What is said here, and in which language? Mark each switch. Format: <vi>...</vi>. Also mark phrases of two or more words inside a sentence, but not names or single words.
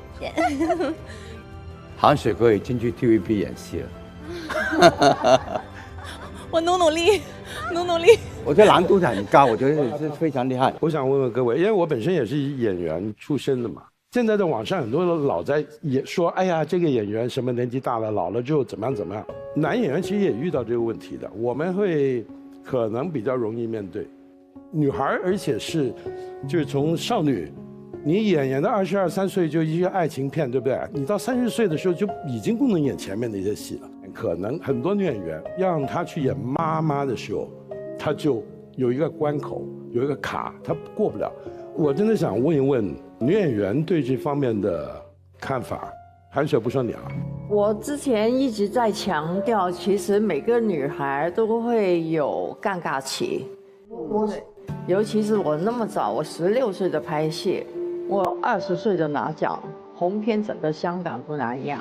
<zh>韓雪可以進去 TVB 演戲了。我努力。我觉得難度很高，我覺得是非常厲害。我想問問各位，因為我本身也是演員出身的嘛。現在在網上很多人老在也說，哎呀，這個演員什麼年紀大了，老了之後怎麼樣怎麼樣。男演員其實也遇到這個問題的，我們會可能比較容易面對。女孩，而且是就是從少女，你演到22、23歲就一些愛情片，對不對？你到30歲的時候就已經不能演前面的一些戲了。可能很多女演員讓她去演媽媽的時候，她就有一個關口，有一個卡，她過不了。我真的想問一問女演員對這方面的看法， 含水不说鸟。我之前一直在强调，其实每个女孩都会有尴尬期。尤其是我那么早，我16岁的拍戏，我20岁的拿奖，红遍整个香港东南亚。</zh>